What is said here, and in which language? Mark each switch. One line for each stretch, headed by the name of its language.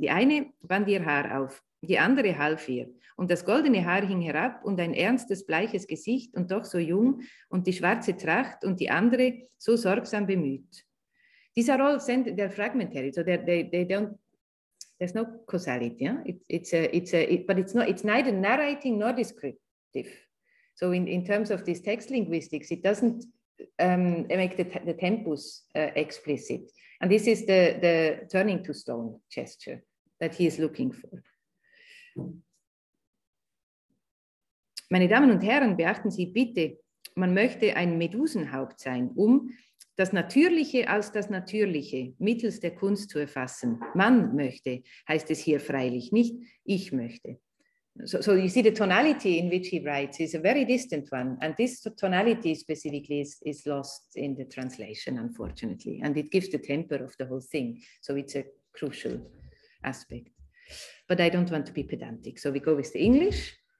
German: Die eine band ihr Haar auf, die andere half ihr. Und das goldene Haar hing herab und ein ernstes, bleiches Gesicht und doch so jung und die schwarze Tracht und die andere so sorgsam bemüht.
English: These are all they're fragmentary, so they don't, there's no causality. Yeah? But it's neither narrating nor descriptive. So in terms of this text linguistics, it doesn't make the tempus explicit. And this is the turning to stone gesture that he is looking for.
German: Meine Damen und Herren, beachten Sie bitte, man möchte ein Medusenhaupt sein, das Natürliche als das Natürliche mittels der Kunst zu erfassen. Man möchte, heißt es hier freilich, nicht ich möchte.
English: So you see the tonality in which he writes is a very distant one, and this tonality specifically is lost in the translation, unfortunately, and it gives the temper of the whole thing. So it's a crucial aspect. But I don't want to be pedantic, so we go with the English.